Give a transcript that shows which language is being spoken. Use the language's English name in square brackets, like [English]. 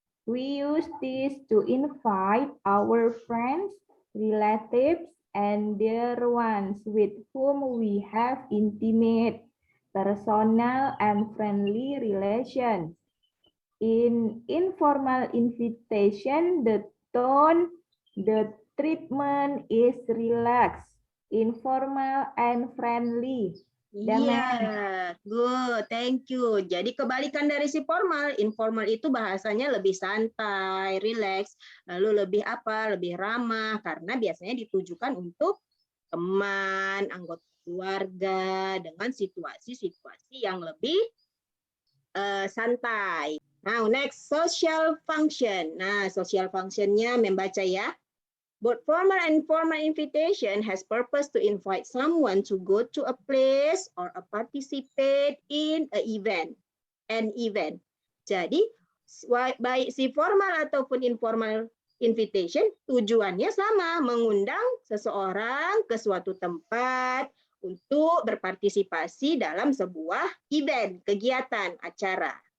[English] We use this to invite our friends, relatives, and dear ones with whom we have intimate, personal, and friendly relations. In informal invitation, the tone, the treatment is relaxed, informal, and friendly. [Indonesian] Iya, [English] good, thank you. [Indonesian] Jadi kebalikan dari si formal, informal itu bahasanya lebih santai, relax, lalu lebih apa? Lebih ramah karena biasanya ditujukan untuk teman, anggota keluarga dengan situasi-situasi yang lebih santai. [English] Now next, social function. [Indonesian] Nah, social functionnya membaca ya. [English] Both formal and informal invitation has purpose to invite someone to go to a place or participate in an event. [Indonesian] Jadi, baik si formal ataupun informal invitation, tujuannya sama, mengundang seseorang ke suatu tempat untuk berpartisipasi dalam sebuah event, kegiatan, acara.